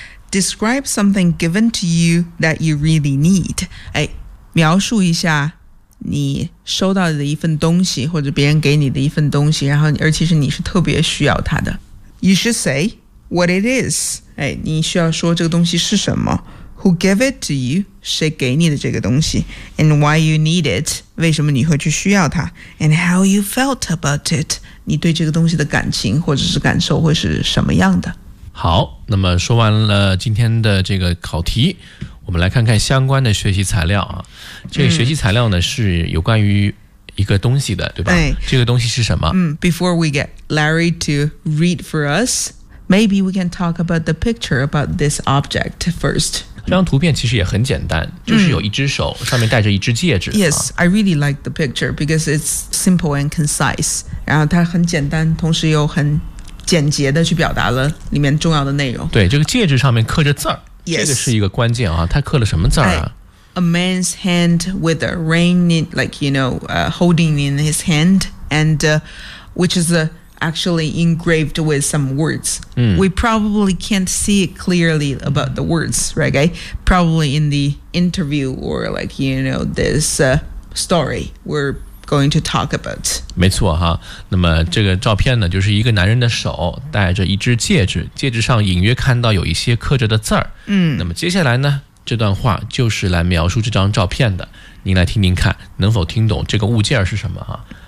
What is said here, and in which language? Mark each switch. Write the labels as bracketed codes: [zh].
[en] Describe something given to you that you really need。 [zh] 哎，描述一下你收到的一份东西，或者别人给你的一份东西，然后而且是你是特别需要它的。 [en] You should say what it is。 [zh] 哎，你需要说这个东西是什么。 [en] Who gave it to you? [zh] 谁给你的这个东西？ [en] And why you need it? [zh] 为什么你会去需要它？ [en] And how you felt about it? [zh] 你对这个东西的感情或者是感受会是什么样的？好，那么说完了今天的这个考题，我们来看看相关的学习材料啊。这个学习材料呢，是有关于一个东西的，对吧？这个东西是什么？ [en] Before we get Larry to read for us, maybe we can talk about the picture about this object first. [zh] 这张图片其实也很简单，就是有一只手上面戴着一只戒指。 [en] Yes, I really like the picture because it's simple and concise. [zh] 然后它很简单，同时又很简洁的去表达了里面重要的内容。对，这个戒指上面刻着字儿， [en] yes， [zh] 这个是一个关键啊。它刻了什么字儿啊？ [en] A man's hand with a ring in, like you know, holding in his hand, and which is actually engraved with some words. We probably can't see it clearly about the words, right, guy? Probably in the interview or like, you know, this story we're going to talk about. [zh] 没错哈，那么这个照片呢，就是一个男人的手戴着一只戒指，戒指上隐约看到有一些刻着的字儿。那么接下来呢，这段话就是来描述这张照片的，您来听听看，能否听懂这个物件是什么哈。